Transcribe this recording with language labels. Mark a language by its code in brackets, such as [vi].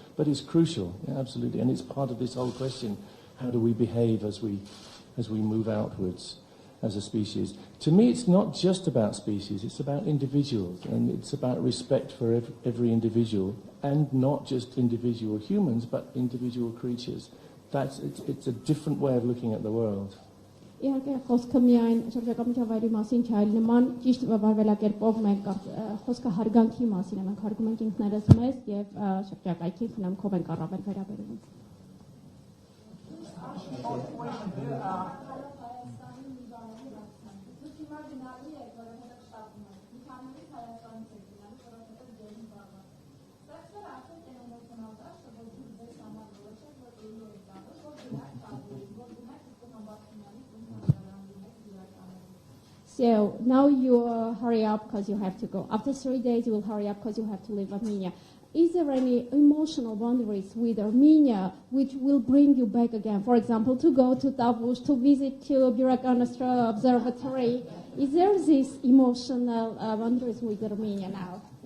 [en] But it's crucial, yeah, absolutely, and it's part of this whole question. How do we behave as we move outwards as a species? To me, it's not just about species, it's about individuals, and it's about respect for every individual, and not just individual humans, but individual creatures. It's a different way of looking at the world. [hy] Իհարկե խոսքը միայն շրջակա միջավայրի մասին չէ, այլ նման ճիշտ վարվելակերպով մենք խոսքը հարգանքի մասին է, մենք հարգում ենք ինքներս մեզ եւ շրջակայքին խնամքով ենք առավել վերաբերվում։ [en] So now you hurry up because you have to go. After 3 days, you will hurry up because you have to leave Armenia. Is there any emotional boundaries with Armenia which will bring you back again? For example, to go to Tavush, to visit to Birakan Observatory. Is there this emotional boundaries with Armenia now?